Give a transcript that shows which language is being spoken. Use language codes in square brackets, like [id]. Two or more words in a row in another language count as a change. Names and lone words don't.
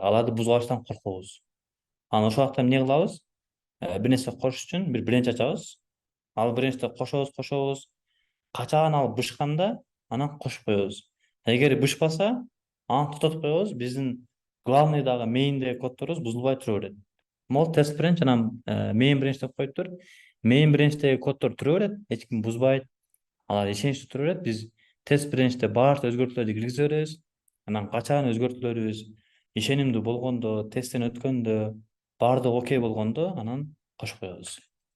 [ky] Аларды бузуп алыштан коркобуз. Анан ошол убакта эмне кылабыз? Бир нерсе кошуш үчүн бир branch ачабыз. Ал branchти кошобуз. Качан ал бышканда анан кошуп коебуз. Эгер бышпаса, анан токтотуп коебуз. Биздин главный дагы main'деги коддорубуз бузулбай тура берет. Могул [en] test branch [ky] анан [en] main branch [ky] деп коюптур. [en] Main branch'теги [ky] коддор тура берет, эч ким бузбайт. Алар ишеничтүү тура берет. Биз тест branch'те баардык өзгөртүүлөрдү киргизе беребиз. Анан качан өзгөртүүлөрүбүз ишенимдүү болгондо, тесттен өткөндө, баардыгы окей болгондо, анан кошуп коебуз.